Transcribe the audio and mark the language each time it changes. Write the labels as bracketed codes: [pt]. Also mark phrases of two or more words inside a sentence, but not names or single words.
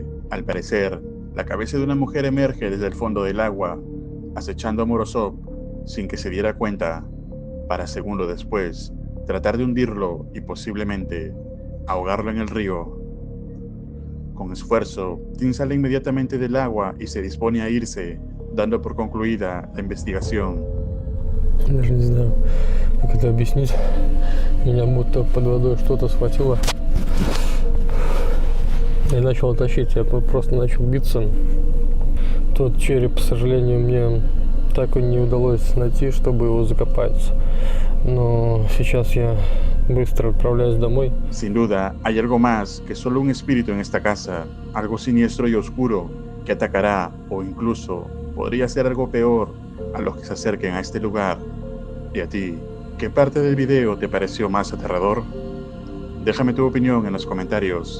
[es] Al parecer, la cabeza de una mujer emerge desde el fondo del agua, acechando a Morozov sin que se diera cuenta, para segundo después tratar de hundirlo y posiblemente ahogarlo en el río. Con esfuerzo, Tim sale inmediatamente del agua y se dispone a irse, dando por concluida la investigación. [ru] Даже не знаю, как это объяснить. Меня будто под водой что-то схватило и начало тащить. Я просто начал биться. Тот череп, к сожалению, мне так и не удалось найти, чтобы его закопать. Но сейчас я быстро отправляюсь домой. [es] Sin duda, hay algo más que solo un espíritu en esta casa, algo siniestro y oscuro que atacará o incluso podría ser algo peor a los que se acerquen a este lugar. ¿Y a ti? ¿Qué parte del video te pareció más aterrador? Déjame tu opinión en los comentarios.